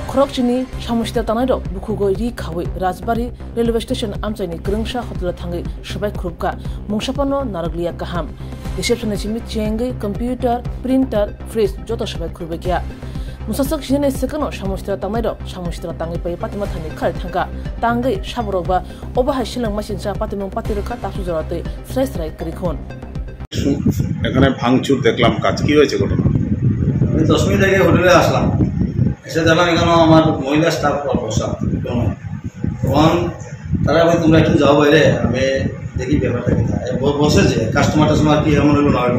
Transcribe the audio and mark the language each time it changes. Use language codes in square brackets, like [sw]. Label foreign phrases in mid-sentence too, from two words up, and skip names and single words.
[trp] khorok chini samushta tanai rok bukugo ri khawi Rajbari [en] railway station [trp] amsaini krungsha hotla thangi shabai krupka mungsapano naraglia kaham reception chimi chengi [en] computer printer fridge [trp] joto shabai krube kya musasak jine sekano samushta tanai rok samushta tangi pai patima thani khal thangka tangai saborok ba obaha shilang masing pati mong pati rokha tasu jorate srai krikhon [bn] এখানে ভাঙচুর দেখলাম, কাজ কি হয়েছে ঘটনা? আমি 10 মিনিট আগে হোটেলে আসলাম, এসে দেখলাম এখানে আমার মহিলা স্টাফ বসা। তখন তারা বলে তোমরা একটু যাও বাইরে, আমি দেখি ব্যাপারটা কি বসেছে কাস্টমার কি এমন হলো নয়।